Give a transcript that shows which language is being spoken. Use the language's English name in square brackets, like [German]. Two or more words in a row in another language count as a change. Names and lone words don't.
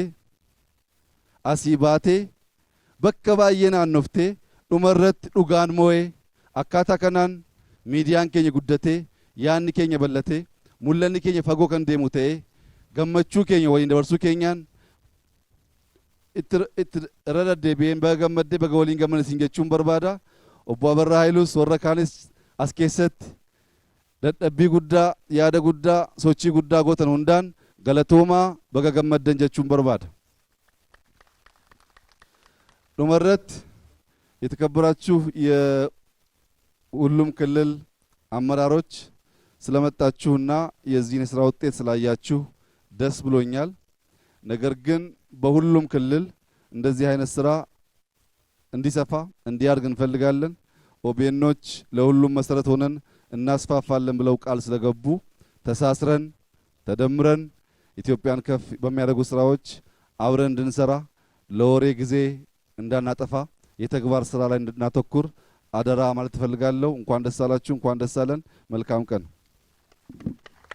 [Oromo] asii baatee bakka baay'ee naannoftee dhuma irratti dhugaan moo'ee akkaataa kanaan miidiyaan keenya guddatee yaadni keenya bal'atee mul'anni keenya fagoo kan deemu ta'ee gammachuu keenya waliin dabarsuu keenyaan itti irra deddeebi'een baga gammaddee baga waliin gammadne isin jechuun barbaada. Obbo Abarraa Haayilus warra kaanis as keessatti dadhabbii guddaa yaada guddaa sochii guddaa gootan hundaan galatoomaa baga gammaddan jechuun barbaada. [Amharic] ዱመረት የተከበራችሁ የሁሉም ክልል አመራሮች ስለመጣችሁና የዚህን የስራ ውጤት ስላያችሁ ደስ ብሎኛል። ነገር ግን በሁሉም ክልል እንደዚህ አይነት ስራ እንዲሰፋ እንዲያድግ እንፈልጋለን። ኦቢኤኖች ለሁሉም መሰረት ሆነን እናስፋፋለን ብለው ቃል ስለገቡ ተሳስረን ተደምረን ኢትዮጵያን ከፍ በሚያደርጉ ስራዎች አብረን እንድንሰራ ለወሬ ጊዜ እንዳናጠፋ የተግባር ስራ ላይ እንድናተኩር አደራ ማለት እፈልጋለሁ። እንኳን ደስ አላችሁ፣ እንኳን ደስ አለን። መልካም ቀን።